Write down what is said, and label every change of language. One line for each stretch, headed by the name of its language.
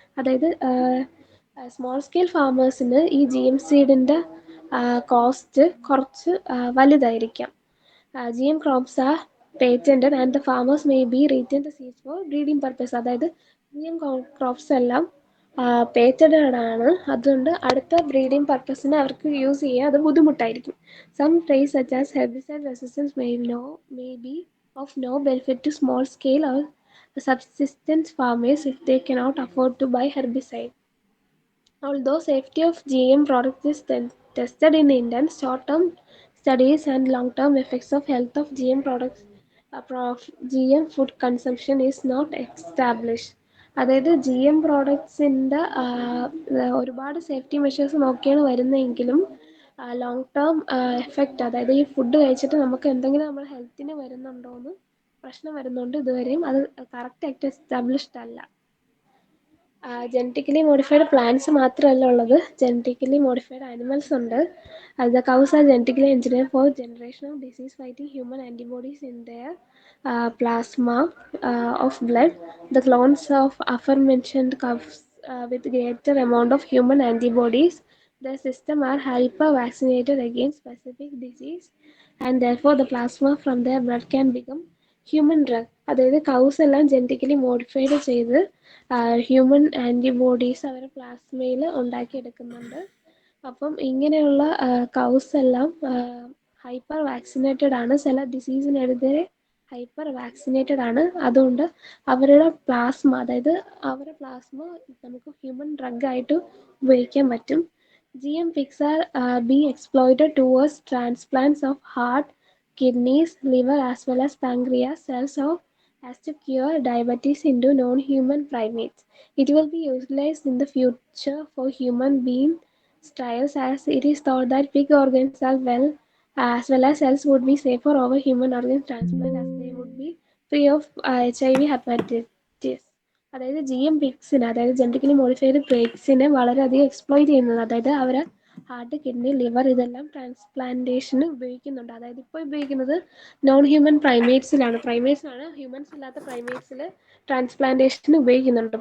Malayalam: അതായത് small scale ഫാമേഴ്സിന് ഈ GM സീഡിൻ്റെ cost കുറച്ച് വലുതായിരിക്കാം.
English: GM crops are patented and the farmers may be retain the seeds for breeding purpose.
Malayalam: അതായത് GM crops എല്ലാം പേറ്റഡ് ആണ്. അതുകൊണ്ട് അടുത്ത ബ്രീഡിംഗ് പർപ്പസിന് അവർക്ക് യൂസ് ചെയ്യാൻ അത് ബുദ്ധിമുട്ടായിരിക്കും.
English: Some traits such as herbicide resistance may be of no benefit to small scale or subsistence farmers if they cannot afford to buy herbicide. Although safety of GM products is tested in intense short-term studies and long-term effects of health of GM products, GM food consumption is not established.
Malayalam: അതായത് GM പ്രോഡക്ട്സിൻ്റെ ഒരുപാട് safety measures നോക്കിയാണ് വരുന്നതെങ്കിലും long term effect, അതായത് ഈ food കഴിച്ചിട്ട് നമുക്ക് എന്തെങ്കിലും നമ്മുടെ ഹെൽത്തിന് വരുന്നുണ്ടോയെന്ന് പ്രശ്നം വരുന്നുണ്ട്. ഇതുവരെയും അത് കറക്റ്റായിട്ട് എസ്റ്റാബ്ലിഷ്ഡ് അല്ല. ജനറ്റിക്കലി മോഡിഫൈഡ് പ്ലാന്റ്സ് മാത്രമല്ല ഉള്ളത്, ജനറ്റിക്കലി മോഡിഫൈഡ് ആനിമൽസ് ഉണ്ട്.
English: The cows are genetically engineered for generation of disease-fighting human antibodies in their plasma of blood. The clones of aforementioned cows with greater amount of human antibodies, their system are hyper-vaccinated against specific disease, and therefore the plasma from their blood can become human drug.
Malayalam: അതായത് cows എല്ലാം genetically modified ചെയ്ത് human antibodies അവരുടെ പ്ലാസ്മയിൽ ഉണ്ടാക്കിയെടുക്കുന്നുണ്ട്. അപ്പം ഇങ്ങനെയുള്ള cows എല്ലാം hyper vaccinated ആണ്. ചില ഡിസീസിനെതിരെ hyper vaccinated ആണ്. അതുകൊണ്ട് അവരുടെ പ്ലാസ്മ, അതായത് അവരുടെ പ്ലാസ്മ നമുക്ക് ഹ്യൂമൻ ഡ്രഗായിട്ട് ഉപയോഗിക്കാൻ പറ്റും.
English: GM pigs are being exploited towards transplants of heart, kidneys, liver as well as pancreas cells as to cure diabetes into non-human primates. It will be utilized in the future for human being trials, as it is thought that pig organs are as well as cells would be safer over human organ transplant, as they would be free of HIV hepatitis.
Malayalam: അതായത് GM പിഗ്സിനെ, അതായത് genetically modified പിഗ്സിനെ വളരെയധികം exploit ചെയ്യുന്നത്, അതായത് അവരെ heart, kidney, liver ഇതെല്ലാം ട്രാൻസ്പ്ലാന്റേഷന് ഉപയോഗിക്കുന്നുണ്ട്. അതായത് ഇപ്പോൾ ഉപയോഗിക്കുന്നത് നോൺ ഹ്യൂമൻ പ്രൈമേറ്റ്സിലാണ്. പ്രൈമേറ്റ്സിലാണ്, ഹ്യൂമൻസ് ഇല്ലാത്ത പ്രൈമേറ്റ്സിൽ ട്രാൻസ്പ്ലാന്റേഷന് ഉപയോഗിക്കുന്നുണ്ട്.